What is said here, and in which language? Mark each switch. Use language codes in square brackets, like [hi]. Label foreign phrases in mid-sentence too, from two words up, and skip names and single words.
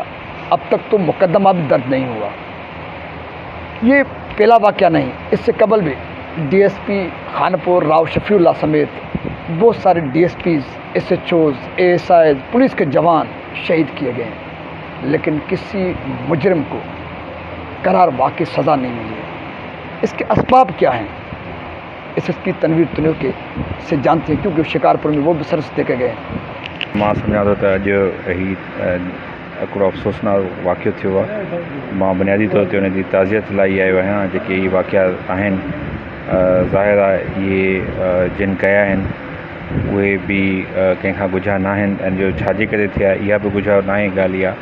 [ur] اب تک تو مقدمہ بھی درج نہیں ہوا۔ یہ پہلا واقعہ نہیں، اس سے قبل بھی ڈی ایس پی خانپور راؤ شفیع اللہ سمیت بہت سارے ڈی ایس پیز، ایس ایچ اوز، اے ایس آئیز، پولیس کے جوان شہید کیے گئے ہیں، لیکن کسی مجرم کو قرار واقعی سزا نہیں ملی ہے۔ اس کے اسباب کیا ہیں؟ ایس ایس پی تنویر تنیو کے سے جانتے ہیں، کیونکہ شکارپور میں وہ بھی سرس دے کے گئے ہیں۔ [sd] मां सम्झां थो त अॼु ही हिकिड़ो अफ़सोसनाक वाक़ियो थियो आहे। मां बुनियादी तौर ते हुन जी ताज़ियत लाइ आयो आहियां। जेके इहे वाक़िया आहिनि ज़ाहिर आहे इहे जिन कया आहिनि उहे बि कंहिंखां गुझा न आहिनि, ऐं जो छाजे करे थिया इहा बि गुझा न आहे ॻाल्हि इहा।